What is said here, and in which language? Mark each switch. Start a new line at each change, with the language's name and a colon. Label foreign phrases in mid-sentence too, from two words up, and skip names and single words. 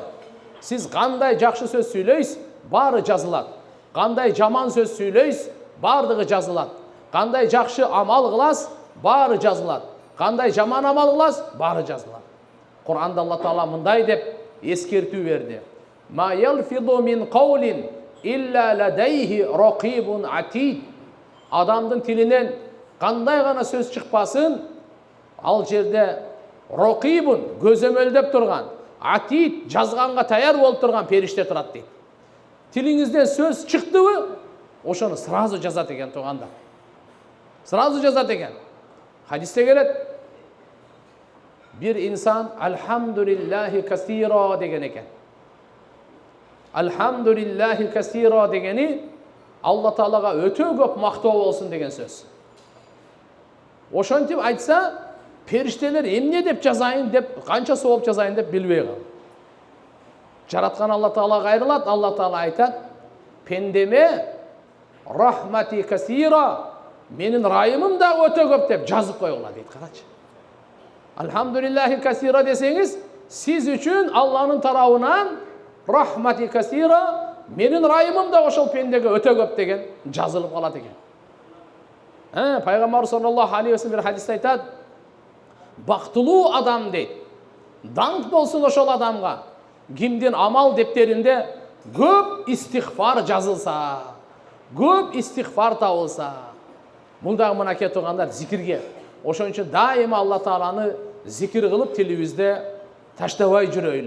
Kyrgyz: Сиз кандай жакшы сөз сүйлөйсүз, баары жазылат. Кандай жаман сөз сүйлөйсүз, бардыгы жазылат. Кандай жакшы амал кыласыз, баары жазылат. Кандай жаман амал кыласыз, баары жазылат. Кур'анда Алла Таала мындай деп эскертүү берди.
Arabic: ما يلفظ من قول إلا لديه رقيب عتيد.
Kyrgyz: Адамдын тилинен кандай гана сөз чыкпасын, ал жерде рақибун көзөмөлдөп турган, атид жазганга таяр болуп турган периште турат дейт. Тилиңизден сөз чыктыбы, ошону сразу жазат экен тугандар. Сразу жазат экен. Хадисте келет, бир инсан
Arabic: الحمد لله كثيرا
Kyrgyz: деген экен.
Arabic: الحمد لله كثيرا
Kyrgyz: дегени Алла Таалага өтө көп мактоо болсун деген сөз. Ошентип айтса, периштелер эмне деп жазайын деп, канча сооп жазайын деп билбей калды. Жараткан Алла Таала кайрылат, Алла Таала айтат, пендеме
Arabic: رحمتي كثيرة,
Kyrgyz: менин райымым да өтө көп деп жазып койгула дейт. Карачы.
Arabic: الحمد لله كثيرا
Kyrgyz: десеңиз, сиз үчүн Алланын тарабынан
Arabic: رحمتي كثيرة,
Kyrgyz: менин райымым да ошол пендеге өтө көп деген жазылып калат экен. Пайгамбар
Arabic: صلى الله عليه وسلم
Kyrgyz: бир хадисте айтат, бактылуу адам дейт. Даңк болсун ошол адамга, кимдин амал дептеринде көп истихфар жазылса, көп истихфар табылса. Бул дагы мынакей тургандар зикирге. Ошон үчүн дайыма Алла Тааланы зикир кылып тилибизде таштабай жүрөйлү.